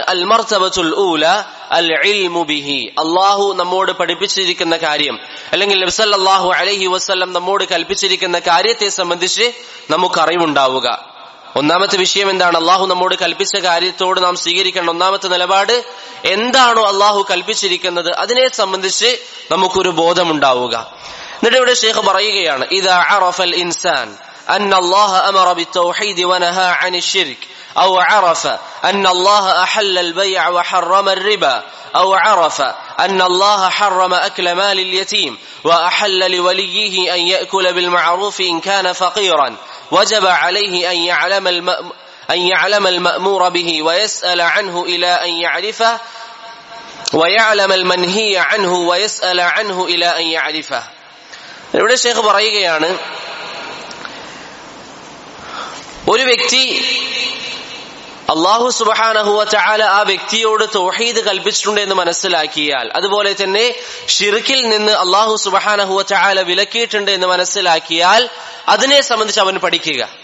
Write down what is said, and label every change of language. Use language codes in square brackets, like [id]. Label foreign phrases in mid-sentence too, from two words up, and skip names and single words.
[ar] المرتبة الأولى العلم به, [ml] അള്ളാഹു നമ്മോട് പഠിപ്പിച്ചിരിക്കുന്ന കാര്യം അല്ലെങ്കിൽ നബി [ar] صلى الله عليه وسلم [ml] നമ്മോട് കൽപ്പിച്ചിരിക്കുന്ന കാര്യത്തെ സംബന്ധിച്ച് നമുക്ക് അറിവുണ്ടാവുക. ഒന്നാമത്തെ വിഷയം എന്താണ്? അള്ളാഹു നമ്മോട് കൽപ്പിച്ച കാര്യത്തോട് നാം സ്വീകരിക്കേണ്ട ഒന്നാമത്തെ നിലപാട്, എന്താണോ അള്ളാഹു കൽപ്പിച്ചിരിക്കുന്നത് അതിനെ സംബന്ധിച്ച് നമുക്കൊരു ബോധമുണ്ടാവുക. എന്നിട്ട് ഇവിടെ ഷെയ്ഖ് പറയുകയാണ്, [ar] إذا عرف الإنسان أن الله أمر بالتوحيد ونهى عن الشرك أو عرف أن الله أحل البيع وحرم الربا أو عرف أن الله حرم أكل مال اليتيم وأحل لوليه أن يأكل بالمعروف إن كان فقيرا وجب عليه أن يعلم المأمور به ويسأل عنه إلى أن يعرفه ويعلم المنهي عنه ويسأل عنه إلى أن يعرفه. [ml] ഇവിടെ ഷെയ്ഖ് പറയുകയാണ്, ഒരു വ്യക്തി അല്ലാഹു [ar] سبحانه وتعالى [ml] ആ വ്യക്തിയോട് തൗഹീദ് കൽപ്പിച്ചിട്ടുണ്ട് എന്ന് മനസ്സിലാക്കിയാൽ, അതുപോലെ തന്നെ ഷിർക്കിൽ നിന്ന് അല്ലാഹു [ar] سبحانه وتعالى [ml] വിലക്കിയിട്ടുണ്ട് എന്ന് മനസ്സിലാക്കിയാൽ അതിനെ സംബന്ധിച്ച് അവൻ പഠിക്കുക.